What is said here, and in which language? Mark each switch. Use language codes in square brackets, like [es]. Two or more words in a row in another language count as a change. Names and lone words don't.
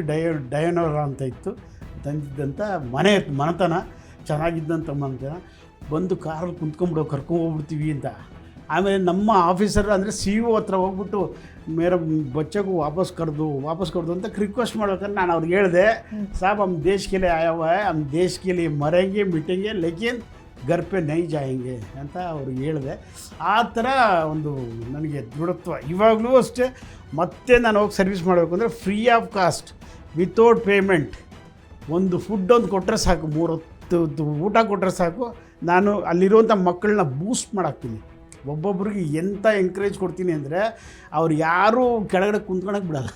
[kn] ಡಯೋನೋರಾ ಅಂತ ಇತ್ತು ತಂದಿದ್ದಂಥ ಮನೆತನ, ಚೆನ್ನಾಗಿದ್ದಂಥ ಮನೆತನ. ಬಂದು ಕಾರಲ್ಲಿ ಕುಂತ್ಕೊಂಡ್ಬಿಡೋ, ಕರ್ಕೊಂಡೋಗ್ಬಿಡ್ತೀವಿ ಅಂತ. ಆಮೇಲೆ ನಮ್ಮ ಆಫೀಸರ್ ಅಂದರೆ CO ಹತ್ರ ಹೋಗ್ಬಿಟ್ಟು ಮೇರ ಬಚ್ಚಗೂ ವಾಪಸ್ ಕರೆದು ಅಂತ ರಿಕ್ವೆಸ್ಟ್ ಮಾಡ್ಬೇಕಾದ್ರೆ ನಾನು ಅವ್ರಿಗೆ ಹೇಳಿದೆ, [hi] साब हम देश के लिए आया हुआ है, हम देश के लिए मरेंगे मिटेंगे लेकिन घर पे नै जायंगे [kn] ಅಂತ ಅವ್ರಿಗೆ ಹೇಳಿದೆ. ಆ ಥರ ಒಂದು ನನಗೆ ದೃಢತ್ವ ಇವಾಗಲೂ ಅಷ್ಟೇ. ಮತ್ತೆ ನಾನು ಹೋಗಿ ಸರ್ವಿಸ್ ಮಾಡಬೇಕು ಅಂದರೆ [en] free of cost without payment [kn] ಒಂದು ಫುಡ್ ಒಂದು ಕೊಟ್ಟರೆ ಸಾಕು, 3 ಹೊತ್ತು ಊಟ ಕೊಟ್ಟರೆ ಸಾಕು. ನಾನು ಅಲ್ಲಿರುವಂಥ ಮಕ್ಕಳನ್ನ ಬೂಸ್ಟ್ ಮಾಡಾಕ್ತೀನಿ. ಒಬ್ಬೊಬ್ರಿಗೆ ಎಂಥ ಎಂಕರೇಜ್ ಕೊಡ್ತೀನಿ ಅಂದರೆ ಅವ್ರು ಯಾರೂ ಕೆಳಗಡೆ ಕುಂತ್ಕೊಳಕ್ಕೆ ಬಿಡಲ್ಲ.